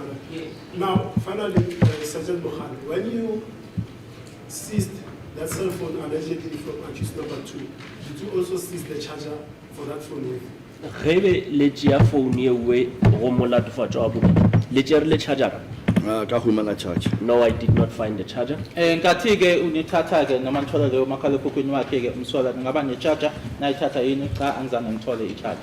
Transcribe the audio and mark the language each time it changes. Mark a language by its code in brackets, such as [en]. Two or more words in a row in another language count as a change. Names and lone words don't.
[en] Now, finally, Sergeant Mokhane, when you seized that cell phone allegedly from accused number 2, did you also seize the charger for that phone with? [nso] Gebe le tšea phone ye we go molatofatšo wa bobedi le tšere le charger. Ka humana charge. [en] No, I did not find the charger. [zu] Nkathi ke unithatha ke noma ngithola leyo makhalekhukhwini wakhe ke umsola ngaba ne charger nayithatha yini cha angizange ngithole I charger.